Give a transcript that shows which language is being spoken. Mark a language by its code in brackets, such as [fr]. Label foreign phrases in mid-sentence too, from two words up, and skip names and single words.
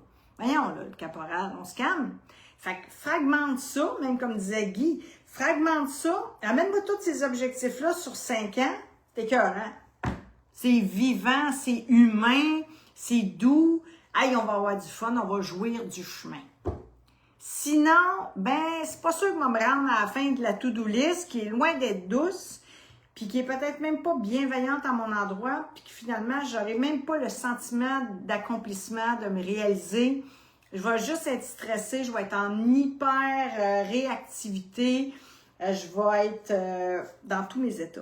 [fr] Voyons, là, le caporal, on se calme. Fait que fragmente ça, même comme disait Guy, fragmente ça, amène-moi tous ces objectifs-là sur 5 ans, t'es écœurant. C'est vivant, c'est humain, c'est doux. Hey, on va avoir du fun, on va jouir du chemin. Sinon, ben, c'est pas sûr que je vais me rendre à la fin de la [en] to-do list, [fr] qui est loin d'être douce, puis qui est peut-être même pas bienveillante à mon endroit, puis que finalement, j'aurai même pas le sentiment d'accomplissement, de me réaliser. Je vais juste être stressée, je vais être en hyper réactivité, je vais être dans tous mes états.